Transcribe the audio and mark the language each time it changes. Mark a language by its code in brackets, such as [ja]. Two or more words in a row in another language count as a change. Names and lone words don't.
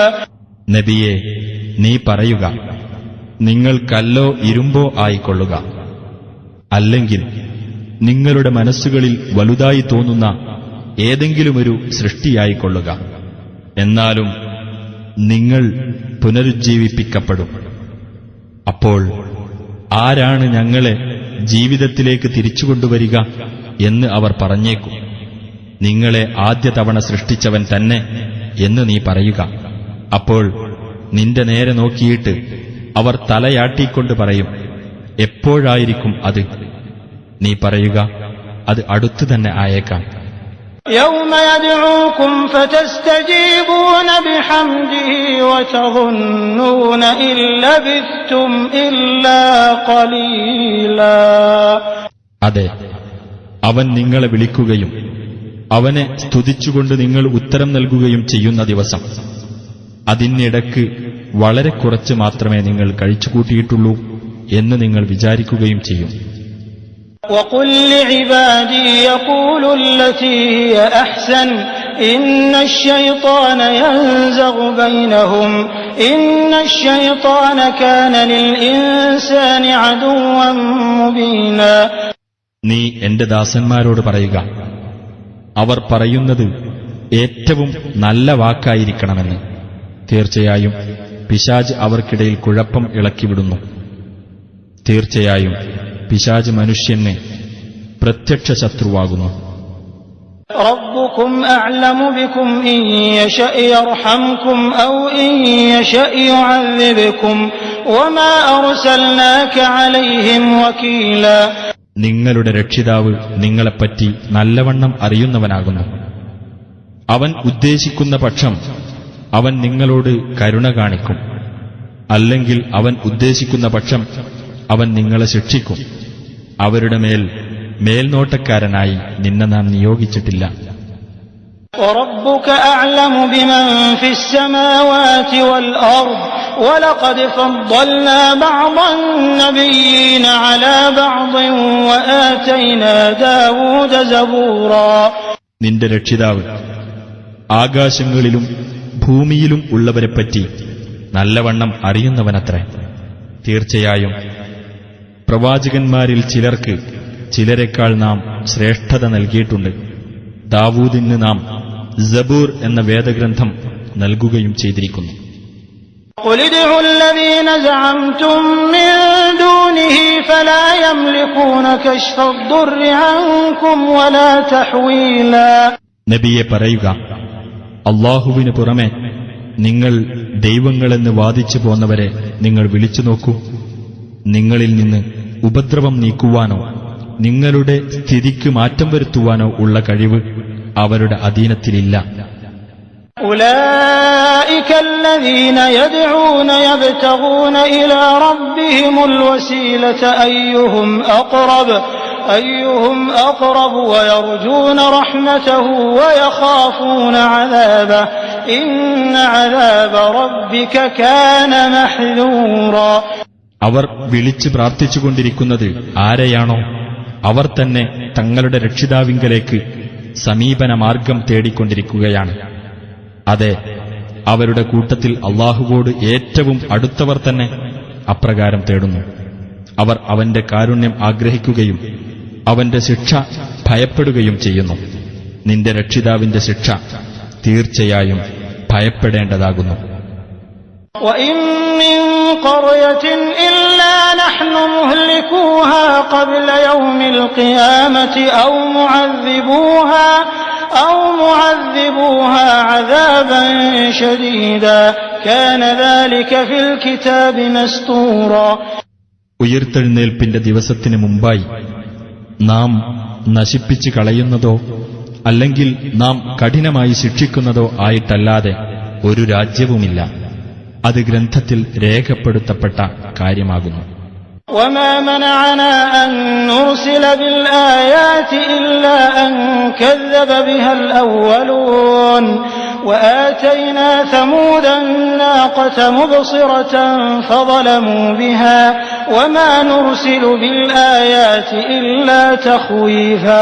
[ml] നബിയെ, നീ പറയുക, നിങ്ങൾ കല്ലോ ഇരുമ്പോ ആയിക്കൊള്ളുക, അല്ലെങ്കിൽ നിങ്ങളുടെ മനസ്സുകളിൽ വലുതായി തോന്നുന്ന ഏതെങ്കിലുമൊരു സൃഷ്ടിയായിക്കൊള്ളുക. എന്നാലും നിങ്ങൾ പുനരുജ്ജീവിപ്പിക്കപ്പെടും. അപ്പോൾ ആരാണ് ഞങ്ങളെ ജീവിതത്തിലേക്ക് തിരിച്ചുകൊണ്ടുവരിക എന്ന് അവർ പറഞ്ഞേക്കും. നിങ്ങളെ ആദ്യ തവണ സൃഷ്ടിച്ചവൻ തന്നെ എന്ന് നീ പറയുക. അപ്പോൾ നിന്റെ നേരെ നോക്കിയിട്ട് അവർ തലയാട്ടിക്കൊണ്ട് പറയും, എപ്പോഴായിരിക്കും അത്? നീ പറയുക, അത് അടുത്തു തന്നെ ആയേക്കാം. [ar] يوم يدعوكم فتستجيبون بحمده وتظنون إن لبثتم إلا قليلا. [ml] അതെ, അവൻ നിങ്ങളെ വിളിക്കുകയും അവനെ സ്തുതിച്ചുകൊണ്ട് നിങ്ങൾ ഉത്തരം നൽകുകയും ചെയ്യുന്ന ദിവസം. അതിനിടക്ക് വളരെ കുറച്ച് മാത്രമേ നിങ്ങൾ കഴിച്ചുകൂട്ടിയിട്ടുള്ളൂ എന്ന് നിങ്ങൾ വിചാരിക്കുകയും ചെയ്യും. [ar] وقل لعبادي يقولوا التي هي أحسن إن الشيطان ينزغ بينهم إن الشيطان كان للإنسان عدوا مبينا. [ml] നീ എന്റെ ദാസന്മാരോട് പറയുക, അവർ പറയുന്നത് ഏറ്റവും നല്ല വാക്കായിരിക്കണമെന്ന്. തീർച്ചയായും പിശാച് അവർക്കിടയിൽ കുഴപ്പം ഇളക്കിവിടുന്നു. തീർച്ചയായും പിശാച് മനുഷ്യന് പ്രത്യക്ഷ ശത്രുവാകുന്നു. [ar] ربكم أعلم بكم إن يشأ يرحمكم أو إن يشأ يعذبكم وما أرسلناك عليهم وكيلا. [ml] നിങ്ങളുടെ രക്ഷിതാവ് നിങ്ങളെപ്പറ്റി നല്ലവണ്ണം അറിയുന്നവനാകുന്നു. അവൻ ഉദ്ദേശിക്കുന്ന പക്ഷം അവൻ നിങ്ങളോട് കരുണ കാണിക്കും. അല്ലെങ്കിൽ അവൻ ഉദ്ദേശിക്കുന്ന പക്ഷം അവൻ നിങ്ങളെ ശിക്ഷിക്കും. അവരുടെ മേൽനോട്ടക്കാരനായി നിന്നെ നാം നിയോഗിച്ചിട്ടില്ല. [ar] وَرَبُّكَ أَعْلَمُ بِمَنْ فِي السَّمَاوَاتِ وَالْأَرْضِ وَلَقَدْ فَضَّلْنَا بَعْضَ النَّبِيِّينَ عَلَى بَعْضٍ وَآتَيْنَا دَاوُودَ زَبُورًا. [ml] നിന്റെ രക്ഷിതാവ് ആകാശങ്ങളിലും ഭൂമിയിലും ഉള്ളവരെപ്പറ്റി നല്ലവണ്ണം അറിയുന്നവനത്രേ. തീർച്ചയായും പ്രവാചകന്മാരിൽ ചിലർക്ക് ചിലരെക്കാൾ നാം ശ്രേഷ്ഠത നൽകിയിട്ടുണ്ട്. ദാവൂദിന് നാം സബൂർ എന്ന വേദഗ്രന്ഥം നൽകുകയും ചെയ്തിരിക്കുന്നു. [ar] قُلِ ادْعُوا الَّذِينَ زَعَمْتُم مِّن دُونِهِ فَلَا يَمْلِكُونَ كَشْفَ الضُّرِّ عَنكُمْ وَلَا تَحْوِيلًا. [ml] നബിയെ പറയുക, അല്ലാഹുവിന് പുറമെ നിങ്ങൾ ദൈവങ്ങളെന്ന് വാദിച്ചു പോന്നവരെ നിങ്ങൾ വിളിച്ചു നോക്കൂ. നിങ്ങളിൽ നിന്ന് ഉപദ്രവം നീക്കുവാനോ നിങ്ങളുടെ സ്ഥിതിക്ക് മാറ്റം വരുത്തുവാനോ ഉള്ള കഴിവ് അവരുടെ അധീനത്തിലില്ല. [ar] أولئك الذين يدعون يبتغون إلى ربهم الوسيلة أيهم أقرب ويرجون رحمته ويخافون عذابه إن عذاب ربك كان محذورا. [ml] അവർ വിളിച്ച് പ്രാർത്ഥിച്ചുകൊണ്ടിരിക്കുന്നത് ആരെയാണോ അവർ തന്നെ തങ്ങളുടെ രക്ഷിതാവിങ്കലേക്ക് സമീപന മാർഗം തേടിക്കൊണ്ടിരിക്കുകയാണ്. അതെ, അവരുടെ കൂട്ടത്തിൽ അള്ളാഹുവോട് ഏറ്റവും അടുത്തവർ തന്നെ അപ്രകാരം തേടുന്നു. അവർ അവന്റെ കാരുണ്യം ആഗ്രഹിക്കുകയും അവന്റെ ശിക്ഷ ഭയപ്പെടുകയും ചെയ്യുന്നു. നിന്റെ രക്ഷിതാവിന്റെ ശിക്ഷ തീർച്ചയായും ഭയപ്പെടേണ്ടതാകുന്നു. [ar] وَإِن مِّن قَرْيَةٍ إِلَّا نَحْنُ مُهْلِكُوهَا قَبْلَ يَوْمِ الْقِيَامَةِ أَوْ مُعَذِّبُوهَا عَذَابًا شَدِيدًا كَانَ ذَلِكَ فِي الْكِتَابِ مَسْطُورًا. [ml] ഉയിർത്തെഴുന്നേൽപ്പിന്റെ ദിവസത്തിന് മുമ്പായി നാം നശിപ്പിച്ചു കളയുന്നതോ അല്ലെങ്കിൽ നാം കഠിനമായി ശിക്ഷിക്കുന്നതോ ആയിട്ടല്ലാതെ ഒരു രാജ്യവുമില്ല. അത് ഗ്രന്ഥത്തിൽ രേഖപ്പെടുത്തപ്പെട്ട കാര്യമാകുന്നു. [ar] وَمَا مَنَعَنَا أَن نُّرْسِلَ بِالْآيَاتِ إِلَّا أَن كَذَّبَ بِهَا الْأَوَّلُونَ وَآتَيْنَا ثَمُودَ النَّاقَةَ مُبْصِرَةً فَظَلَمُوا بِهَا وَمَا نُرْسِلُ بِالْآيَاتِ إِلَّا تَخْوِيفًا.